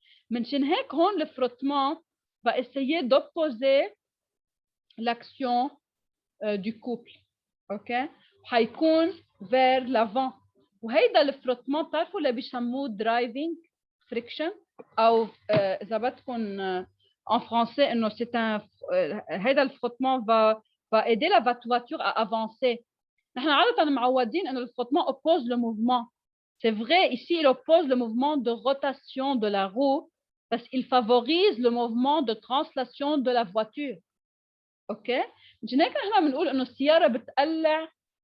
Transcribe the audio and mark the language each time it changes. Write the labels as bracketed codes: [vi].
[ar] منشان هيك هون الفروتمون [fr] va essayer d'opposer l'action du couple. OK? [ar] حيكون [fr] vers l'avant. [ar] وهيدا الفروتمون بتعرفوا اللي بيسموه [en] driving friction [ar] او اذا بدكم [fr] en français [ar] انه [fr] c'est un [ar] هيدا الفروتمون [fr] va aider la voiture à avancer. [ar] نحن عادة معودين انه الفروتمون [fr] oppose le mouvement. C'est vrai, ici il oppose le mouvement de rotation de la roue parce qu'il favorise le mouvement de translation de la voiture. [ar] اوكي؟ مشان هيك نحن بنقول انه السياره بتقلع